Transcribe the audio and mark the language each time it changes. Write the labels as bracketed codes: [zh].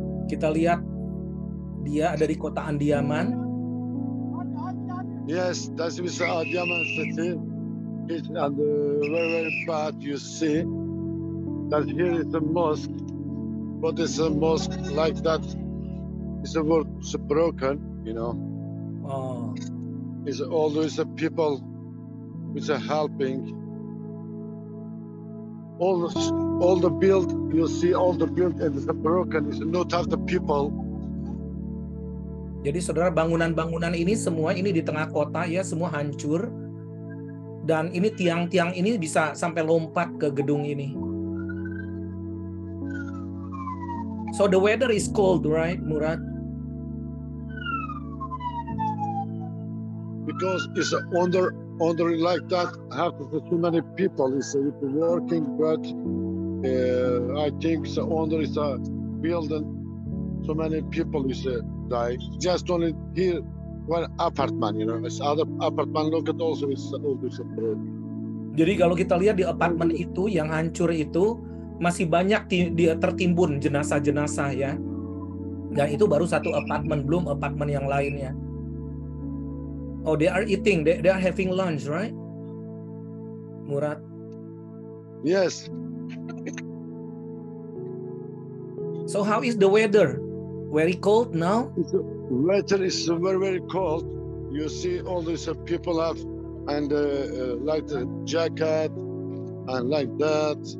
[id] Kita lihat dia ada di kota Andiaman. [en] Yes, that is Adiyaman city. It's and very very bad. You see that here is a mosque, but it's a mosque like that. It's a world broken, you know. Oh, It's always a people which are helping. All the build, you see all the build and it's broken. It's not have the people. [id] jadi saudara, bangunan-bangunan ini semua ini di tengah kota ya, semua hancur. Dan ini tiang-tiang ini bisa sampai lompat ke gedung ini. [en] So the weather is cold, right, Murad? Because it's under like that, have so many people. It's working, but I think it's under is a building. So many people is die. Just only here one apartment, you know. It's other apartment. Look at also it's always a broken. [id] Jadi kalau kita lihat di apartemen itu yang hancur itu masih banyak tertimbun jenazah-jenazah ya. Dan itu baru satu apartemen, belum apartemen yang lainnya. [en] Oh, they are eating, they are having lunch, right? Murad? Yes. So how is the weather? Very cold now? Weather is very very cold. You see all these people have and like the jacket and like that.